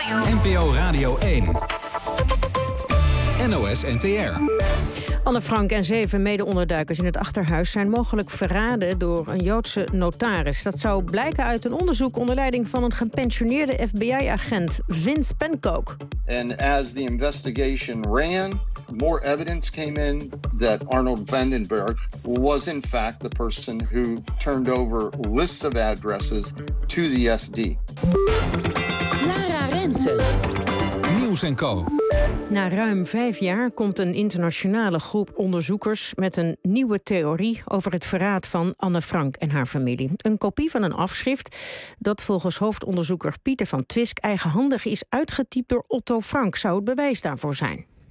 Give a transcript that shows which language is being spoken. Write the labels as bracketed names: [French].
[Dutch] NPO Radio 1. NOS NTR. Anne Frank en 7 mede-onderduikers in het achterhuis zijn mogelijk verraden door een Joodse notaris. Dat zou blijken uit een onderzoek onder leiding van een gepensioneerde FBI-agent, Vince Pankook. [English] En as the investigation ran, more evidence came in that Arnold Vandenberg was in fact the person who turned over lists of addresses to the SD. [Dutch] Lara Rensen. Nieuws en Co. Na ruim 5 jaar komt een internationale groep onderzoekers met een nieuwe theorie over het verraad van Anne Frank en haar familie. Een kopie van een afschrift dat volgens hoofdonderzoeker Pieter van Twisk eigenhandig is uitgetypt door Otto Frank zou het bewijs daarvoor zijn.